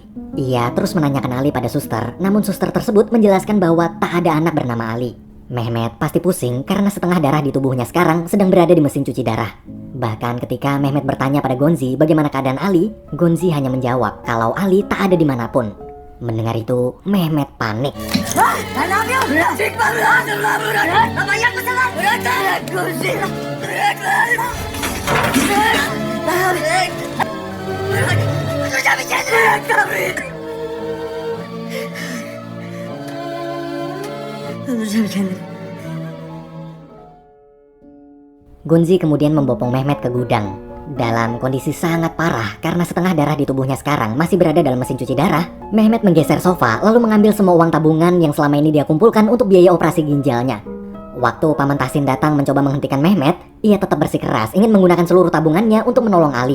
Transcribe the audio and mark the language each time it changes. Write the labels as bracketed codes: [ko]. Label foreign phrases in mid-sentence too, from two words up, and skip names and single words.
[id] Ia terus menanyakan Ali pada suster, namun suster tersebut menjelaskan bahwa tak ada anak bernama Ali. Mehmet pasti pusing karena setengah darah di tubuhnya sekarang sedang berada di mesin cuci darah. Bahkan ketika Mehmet bertanya pada Gonzi bagaimana keadaan Ali, Gonzi hanya menjawab kalau Ali tak ada dimanapun. Mendengar itu, Mehmet panik. [tr] Lan sen ne yapıyorsun? Bırak! Çıkma bırak! Bırak! Bırak! Lan manyak mısın lan? Bırak lan! Bırak! Bırak lan! Hocam kendine tabii. Öldüreceğim kendimi. [id] Gunzi kemudian membopong Mehmet ke gudang. Dalam kondisi sangat parah karena setengah darah di tubuhnya sekarang masih berada dalam mesin cuci darah, Mehmet menggeser sofa lalu mengambil semua uang tabungan yang selama ini dia kumpulkan untuk biaya operasi ginjalnya. Waktu Paman Tahsin datang mencoba menghentikan Mehmet, ia tetap bersikeras ingin menggunakan seluruh tabungannya untuk menolong Ali.